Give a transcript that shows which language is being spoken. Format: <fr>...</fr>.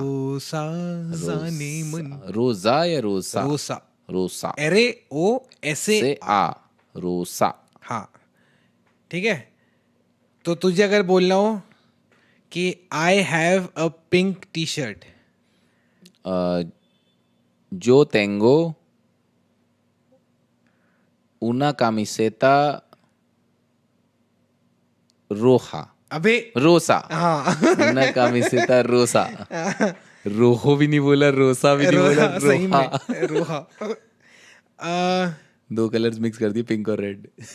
<hi>रोसा जाने मन. रोजा या रोसा?</hi> <es>रोसा. रोसा. RAOSA. से आ. रोसा.</es> <hi>हाँ, ठीक है. तो तुझे अगर बोलना हो कि</hi> <en>I have a pink T shirt,</en> <es>Yo tengo una camiseta roja.</es> <hi>अबे</hi> <es>रोसा.</es> <hi>हाँ.</hi> <es>una camiseta rosa.</es> <hi>रोहो भी नहीं बोला, रोसा भी नहीं बोला, सही</hi> <es>रोहा.</es> <hi>में रोहा. दो कलर्स मिक्स कर दिए, पिंक और रेड.</hi>